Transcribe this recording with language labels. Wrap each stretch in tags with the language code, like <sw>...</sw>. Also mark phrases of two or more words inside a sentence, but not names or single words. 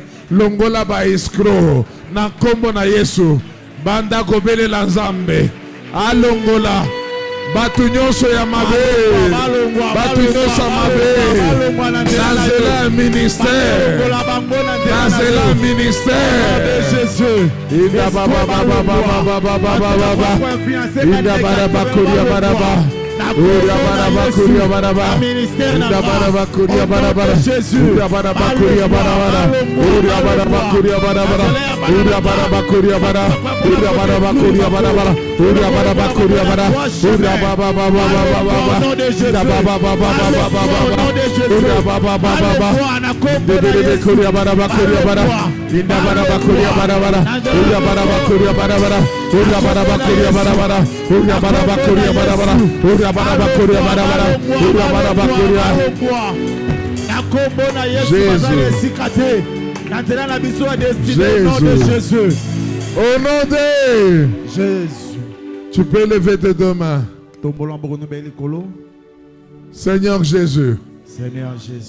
<ln>Longola ba escroc. Na kombo na Yesu. Banda kobele la Nzambe. Alongola. Batu nyonso ya mabe. Batu nyonso ya mabe. Nazela ministère. Nazela ministère. Inda baba baba baba baba baba baba. Inda bara bakuria baraba. Ura bara bakuria baraba. Inda bara bakuria baraba. Ura bara bakuria baraba. Ura bara bakuria baraba. Ura baraba kuria bara. Ura baraba kuria bara bara. Ura baraba kuria bara. Ura baba baba baba baba. Ura baba baba baba baba. Ura baba baba baba. Bebe kuria baraba kuria bara. Inda baraba kuria bara bara. Ura baraba kuria bara bara. Ura baraba kuria bara bara. Ura baraba kuria bara bara. Ura baraba kuria bara bara. Ura baraba kuria.</ln> <fr>Jésus. Au nom de Jésus. Tu peux lever tes deux mains. Seigneur Jésus. Seigneur Jésus.</fr>